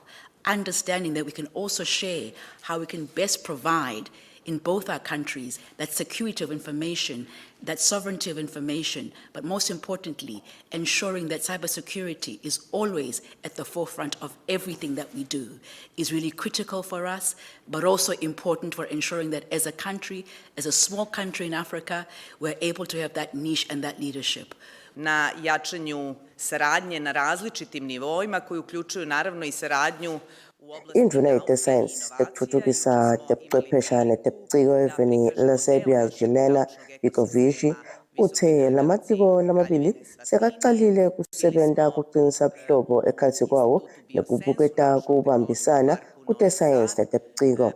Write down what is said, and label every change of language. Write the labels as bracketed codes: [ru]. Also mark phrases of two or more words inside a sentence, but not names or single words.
[en] Understanding that we can also share how we can best provide in both our countries that security of information, that sovereignty of information, but most importantly, ensuring that cybersecurity is always at the forefront of everything that we do is really critical for us, but also important for ensuring that as a country, as a small country in Africa, we're able to have that niche and that leadership. [sr] Na jačanju saradnje na različitim nivoima koji uključuju naravno I saradnju [ss] Indruna ite-science tekuthuthukisa tebuchwephesha netebuciko eveni leSerbia Jelena Bikovici uthe lamatiko lamabili sekaqalile kusebenta kuqinisa buhlobo ekhatsi kwawo nekubuketa kubambisana kute-science netebuciko.